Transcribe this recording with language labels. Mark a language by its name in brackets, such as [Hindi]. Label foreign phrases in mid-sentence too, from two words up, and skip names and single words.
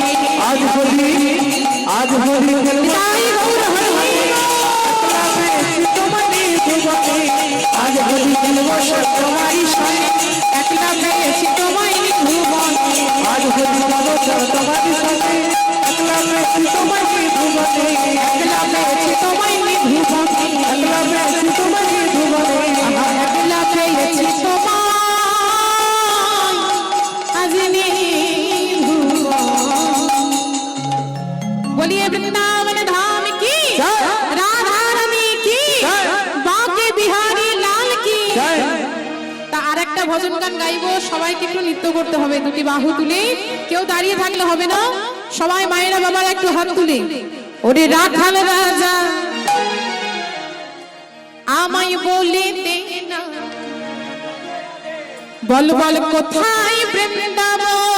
[Hindi] आज होली [Bangla] দিবস তোমারই সনে একলা পেয়েছি তোমায় ভুবন আজ হরি দিবস তোমারই সনে একলা পেয়েছি তোমায় ভুবনে একলা পেয়েছি তোমায় ভুবন একলা পেয়েছি তোমায় ভুবনে একলা পেয়েছি তোমায় আজ [Hindi] बोलिए वृंदावन धाम की राधा रानी की बाके बिहारी लाल की [Bangla] তা আরেকটা ভজন গান গাইবো সবাইকে একটু নৃত্য করতে হবে দুটি বাহু তুলে কেউ দাঁড়িয়ে থাকলে হবে না সবাই মায়েরা বাবারা একটু হাত তুলে ওরে রাখাল রাজা আমায় বলে দে না বল বল কোথায় বৃন্দাবন